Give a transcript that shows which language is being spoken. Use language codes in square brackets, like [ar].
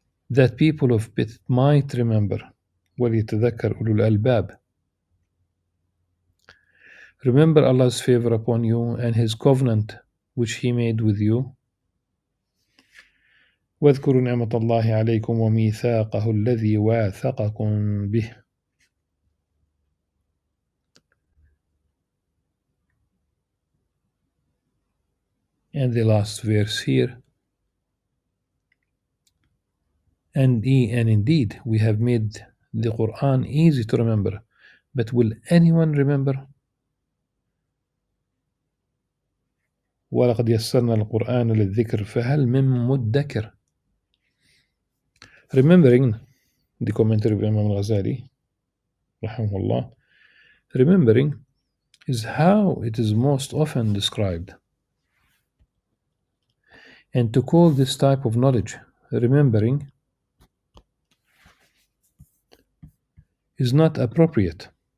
[en] That people of it might remember. [ar] وليتذكر أولو الألباب. [en] Remember Allah's favor upon you and His covenant which He made with you. [ar] واذكروا نعمة الله عليكم وميثاقه الذي واثقكم به. [en] And the last verse here. And indeed, we have made the Quran easy to remember. But will anyone remember? [ar] ولقد يسرنا القرآن للذكر فهل من مدكر. [en] Remembering, the commentary of Imam Al-Ghazali, rahimahullah, remembering is how it is most often described. And to call this type of knowledge remembering is not appropriate.